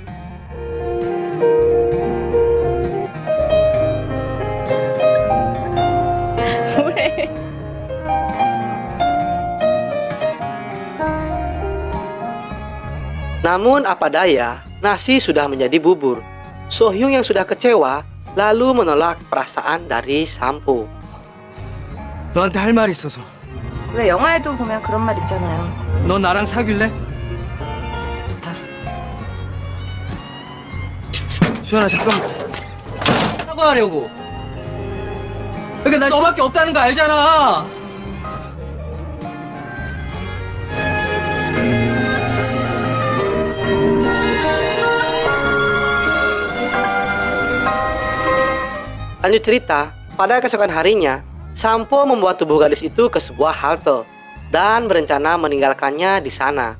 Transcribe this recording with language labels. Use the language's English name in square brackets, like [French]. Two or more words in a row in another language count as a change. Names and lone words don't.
[Indonesian] Namun apa daya, nasi sudah menjadi bubur. Sohyung yang sudah kecewa lalu menolak perasaan dari Sampo. [Korean] 너한테 할 말 있어서. 왜 영화에도 보면 그런 말 있잖아요. 너 나랑 사귈래? 수연아 잠깐만. 사과하려고. 그러니까 난 너밖에 없다는 거 알잖아. [Indonesian] Lanjut cerita, pada keesokan harinya, Sampo membawa tubuh gadis itu ke sebuah halte dan berencana meninggalkannya di sana.